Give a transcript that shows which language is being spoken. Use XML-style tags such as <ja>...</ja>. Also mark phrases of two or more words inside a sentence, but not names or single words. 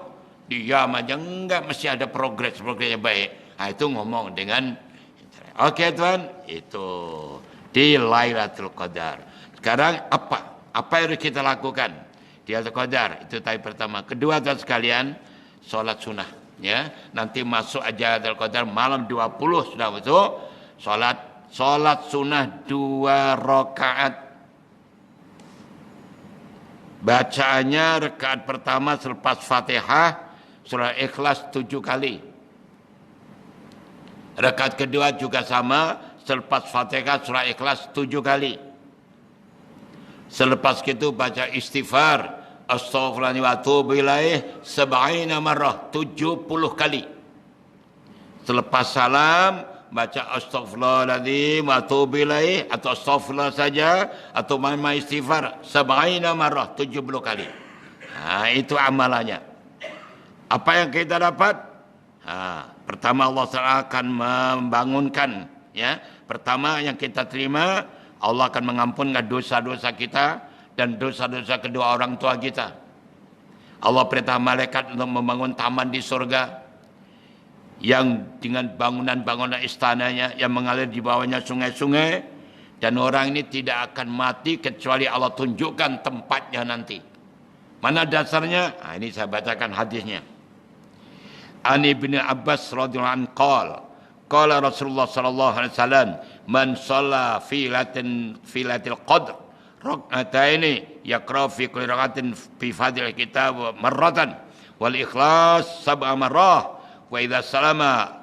<ms>Diam aja enggak, mesti ada progres yang baik. Nah, itu ngomong dengan okey tuan, itu di Lailatul Qadar. Sekarang apa? Apa yang harus kita lakukan di Lailatul Qadar? Itu tadi pertama. Kedua tuan sekalian, solat sunnah. Ya, nanti masuk aja Lailatul Qadar malam 20 sudah betul. Solat sunnah 2 rakaat. Bacaannya rakaat pertama selepas Fatihah surah Ikhlas 7 kali. Rakaat kedua juga sama, selepas Fatihah surah Ikhlas 7 kali. Selepas itu baca istighfar,</ms> <ar>أستغفر الله العظيم وأتوب إليه</ar> <ms>70 marrah, 70 kali. Selepas salam baca</ms> <ar>أستغفر الله العظيم وأتوب إليه</ar> <ms>atau astaghfirullah saja atau mama istighfar 70 marrah, 70 kali. Nah, itu amalannya. Apa yang kita dapat? Pertama Allah Ta'ala akan membangunkan, ya. Pertama yang kita terima, Allah akan mengampunkan dosa-dosa kita dan dosa-dosa kedua orang tua kita. Allah perintah malaikat untuk membangun taman di surga. yang dengan bangunan-bangunan istananya yang mengalir di bawahnya sungai-sungai, dan orang ini tidak akan mati kecuali Allah tunjukkan tempatnya nanti. Mana dasarnya? Ini saya bacakan hadisnya.</ms> <ar>عن ابن عباس رضي الله عنه قال رسول الله صلى الله عليه وسلم من صلى في ليلة القدر ركعتين يقرأ في كل ركعة في فضل الكتاب مرة والإخلاص سبع مرة وإذا سلم</ar>